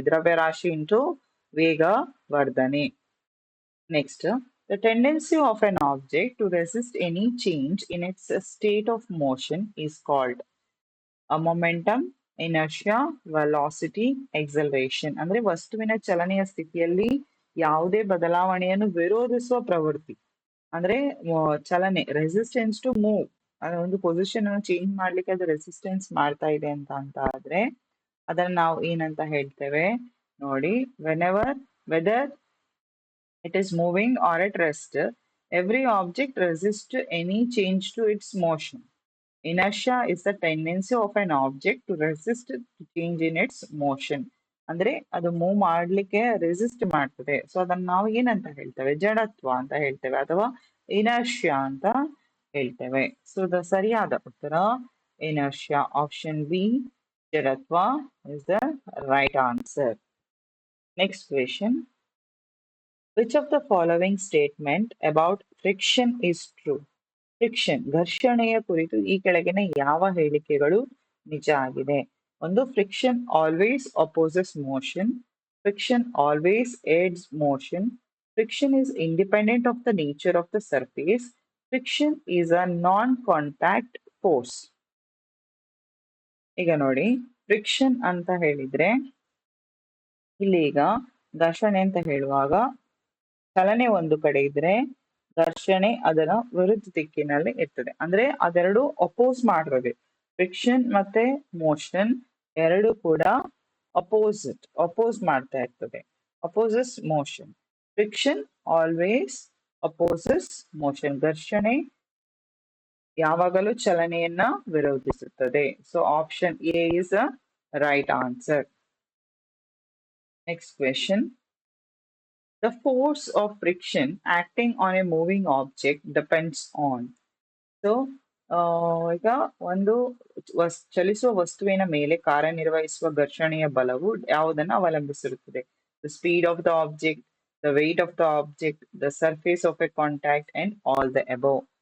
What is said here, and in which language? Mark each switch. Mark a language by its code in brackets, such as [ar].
[kn] ದ್ರವ್ಯರಾಶಿ into ವೇಗ ವರ್ಧನೆ. [en] Next, the tendency of an object to resist any change in its state of motion is called a momentum, inertia, velocity, acceleration. [kn] ಅಂದ್ರೆ ವಸ್ತುವಿನ ಚಲನೆಯ ಸ್ಥಿತಿಯಲ್ಲಿ ಯಾವುದೇ ಬದಲಾವಣೆಯನ್ನು ವಿರೋಧಿಸುವ ಪ್ರವೃತ್ತಿ. ಅಂದ್ರೆ ಚಲನೆ, [en] Resistance to move. [kn] ಒಂದು ಪೊಸಿಷನ್ ಅನ್ನು ಚೇಂಜ್ ಮಾಡ್ಲಿಕ್ಕೆ ಅದು ರೆಸಿಸ್ಟೆನ್ಸ್ ಮಾಡ್ತಾ ಇದೆ ಅಂತ ಆದ್ರೆ ಅದನ್ನ ನಾವು ಏನಂತ ಹೇಳ್ತೇವೆ ನೋಡಿ. [en] Whether it is moving or at rest, every object resists any change to its motion. Inertia is the tendency of an object to resist to change in its motion. [kn] ಅಂದ್ರೆ ಅದು ಮೂವ್ ಮಾಡ್ಲಿಕ್ಕೆ ರೆಸಿಸ್ಟ್ ಮಾಡ್ತದೆ. So ಅದನ್ನ ನಾವು ಏನಂತ ಹೇಳ್ತೇವೆ? ಜಡತ್ವ ಅಂತ ಹೇಳ್ತೇವೆ ಅಥವಾ ಇನರ್ಷಿಯಾ ಅಂತ ಹೇಳ್ತೇವೆ. [en] so the [kn] ಸರಿಯಾದ ಉತ್ತರ [en] Inertia, option B, ಜಡತ್ವ is the right answer. Next question. Which of the following statement about friction is true? [kn] Friction, ಘರ್ಷಣೆಯ ಕುರಿತು ಈ ಕೆಳಗಿನ ಯಾವ ಹೇಳಿಕೆಗಳು ನಿಜ ಆಗಿದೆ? [en] ಒಂದು, friction always opposes motion, friction always aids motion, friction is independent of the nature of the surface, friction is a non-contact force. [kn] ಈಗ ನೋಡಿ, ಫ್ರಿಕ್ಷನ್ ಅಂತ ಹೇಳಿದ್ರೆ ಇಲ್ಲಿ ಈಗ ಘರ್ಷಣೆ ಅಂತ ಹೇಳುವಾಗ ಚಲನೆ ಒಂದು ಕಡೆ ಇದ್ರೆ ಘರ್ಷಣೆ ಅದರ ವಿರುದ್ಧ ದಿಕ್ಕಿನಲ್ಲಿ ಇರ್ತದೆ. ಅಂದ್ರೆ ಅದೆರಡು ಅಪೋಸ್ ಮಾಡ್ತದೆ. ಫ್ರಿಕ್ಷನ್ ಮತ್ತೆ ಮೋಷನ್ ಎರಡು ಕೂಡ ಅಪೋಸ್ ಮಾಡ್ತಾ ಇರ್ತದೆ. [en] Opposes motion. Friction always opposes motion. [kn] ಘರ್ಷಣೆ ಯಾವಾಗಲೂ ಚಲನೆಯನ್ನ ವಿರೋಧಿಸುತ್ತದೆ. [en] So option A is a right answer. Next question. The force of friction acting on a moving object depends on. [kn] So, ಈಗ ಒಂದು ಚಲಿಸುವ ವಸ್ತುವಿನ ಮೇಲೆ ಕಾರ್ಯನಿರ್ವಹಿಸುವ ಘರ್ಷಣೆಯ ಬಲವು ಯಾವುದನ್ನು ಅವಲಂಬಿಸಿರುತ್ತದೆ? [en] The speed of the object, the weight of the object, the surface of a contact and all the above.